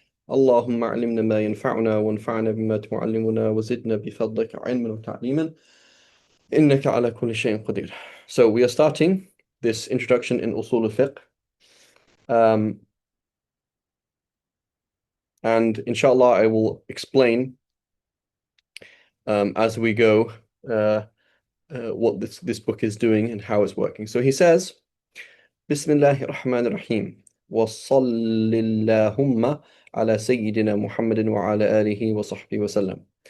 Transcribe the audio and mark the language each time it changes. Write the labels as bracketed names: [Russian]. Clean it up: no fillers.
[Arabic] اللهم علمنا ما ينفعنا وانفعنا بما تعلمنا وزدنا بفضلك علما وتعليما إنك على كل شيء قدير. [English] So we are starting this introduction in Usul al-Fiqh. And inshallah I will explain as we go what this book is doing and how it's working. So he says, Bismillahir Rahmanir Rahim. [Arabic] وصل اللهم على سيدنا محمد وعلى آله وصحبه وسلم.